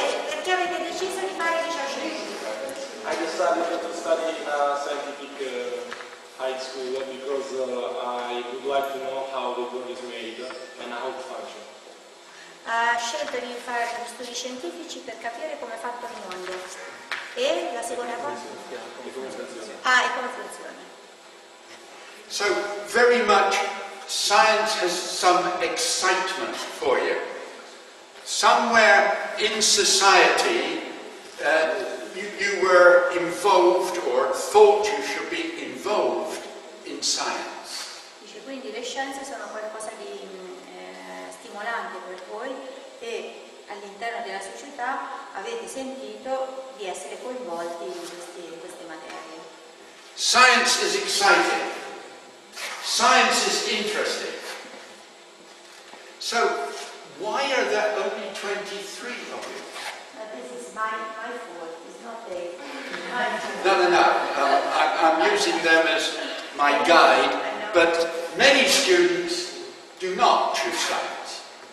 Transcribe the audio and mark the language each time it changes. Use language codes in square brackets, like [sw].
[it] Perché avete deciso di fare liceo scientifico? [en] I decided to study in a scientific high school because I would like to know how the world is made and how it functions. [it] Ha scelto di fare studi scientifici per capire come è fatto il mondo. E la seconda cosa? E come funziona. [en] So, very much, science has some excitement for you. Somewhere in society, you were involved or thought you should be involved in science. [it] Dice, quindi le scienze sono qualcosa di stimolante per voi e all'interno della società avete sentito di essere coinvolti in queste materie. [en] Science is exciting. Science is interesting. So, why are there only 23 of you? This is my fault, it's not their fault. No. I'm using them as my guide, but many students do not choose science.